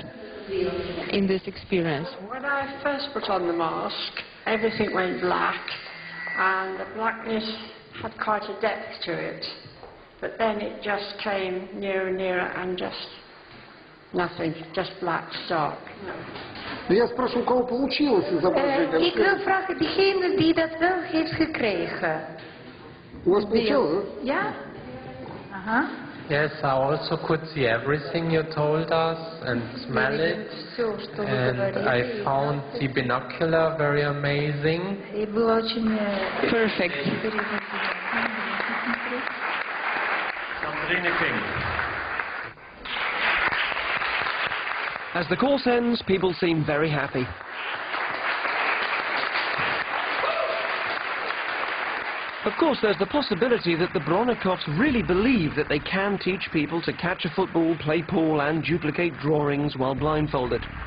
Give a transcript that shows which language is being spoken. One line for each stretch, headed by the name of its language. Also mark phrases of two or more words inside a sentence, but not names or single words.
English: in this experience. When I first put on the mask, everything went black, and the blackness had quite a depth to it. But then it just came nearer and nearer, and just nothing, just black, stark.
Russian: Я спрашиваю, у кого получилось изображение?
Dutch: Ik wil vragen, diegene die dat wel heeft gekregen.
Russian: У вас получилось, да?
Dutch: Ja? Aha.
English: Yes, I also could see everything you told us and smell it. And I found the binocular very amazing.
Russian: И было очень
English: Perfect. As the course ends, people seem very happy. Of course, there's the possibility that the Bronnikovs really believe that they can teach people to catch a football, play pool and duplicate drawings while blindfolded.